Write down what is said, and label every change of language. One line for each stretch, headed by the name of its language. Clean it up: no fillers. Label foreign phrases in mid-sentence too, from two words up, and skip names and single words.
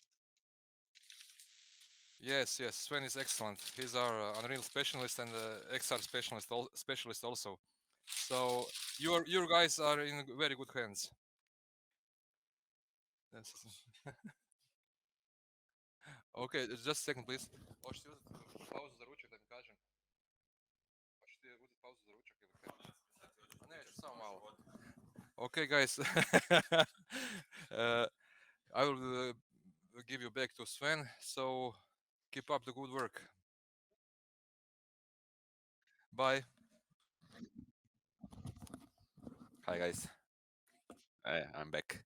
English: Yes, yes. Sven is excellent. He's our Unreal specialist and XR specialist also. So your guys are in very good hands. Yes. Okay, just a second, please.
Croatian: Можете uzeti pauzu za ručak da mi kažem? Možete uzeti pauzu za ručak ili kaj? Neću, samo malo.
English: Okay, guys. uh, I will give you back to Sven. So keep up the good work. Bye. Hi guys, I'm back.